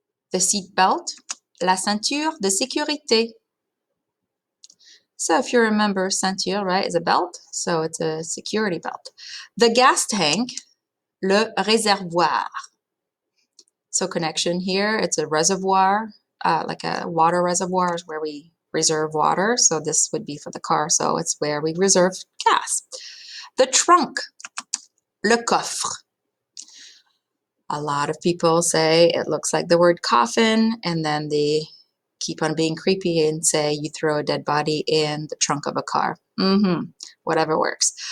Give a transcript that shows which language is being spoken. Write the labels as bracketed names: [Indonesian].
[English] The seat belt, [French] la ceinture de sécurité. [English] So if you remember, ceinture, right, is a belt, so it's a security belt. The gas tank, [French] le réservoir. [English] So connection here, it's a reservoir, like a water reservoir is where we reserve water. So this would be for the car, so it's where we reserve gas. The trunk, [French] le coffre. [English] A lot of people say it looks like the word coffin, and then they keep on being creepy and say you throw a dead body in the trunk of a car. Whatever works.